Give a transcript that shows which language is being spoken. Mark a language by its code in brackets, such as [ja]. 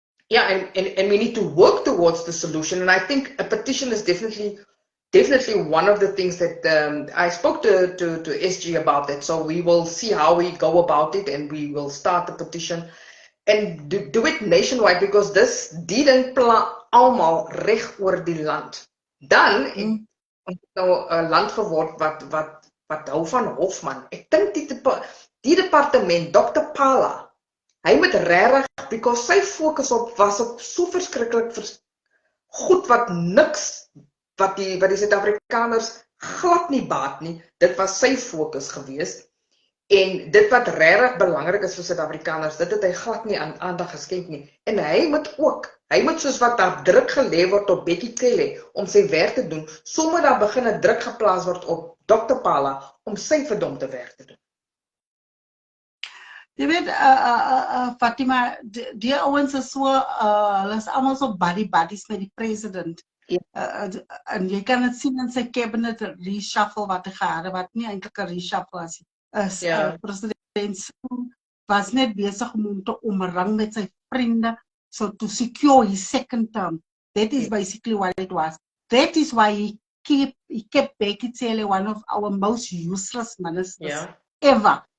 [en] Yeah, and we need to work towards the solution. And I think a petition is definitely one of the things that I spoke to SG about that. So we will see how we go about it, and we will start the petition and do it nationwide, because this didn't plan [af] almal reg oor die land. Dan het nou 'n land geword wat hou van Hofman. Ek dink die departement, Dr. Pala, hy moet regtig, because sy fokus was op so verskriklik goed wat niks wat die Suid-Afrikaners glad nie baat nie. Dit was sy fokus geweest. En dit wat regtig belangrik is vir Suid-Afrikaners, dit het hy glad nie aan aandag geskenk nie. En hy moet soos wat daar druk gelê word op Bekkie Cele om sy werk te doen, sommer daar begin 'n druk geplaas word op Dr. Pala om sy verdomde werk te doen. Jy weet, Fatima, die ouens is so, hulle is almal so buddies met die president. En jy kan dit sien in sy cabinet reshuffle wat hy gehad het, wat nie eintlik 'n reshuffle was. President was net besig om hom te omring met sy vriende, [en] so to secure his second term. That is basically what it was. That is why he kept Bekkie Cele one of our most useless ministers ever.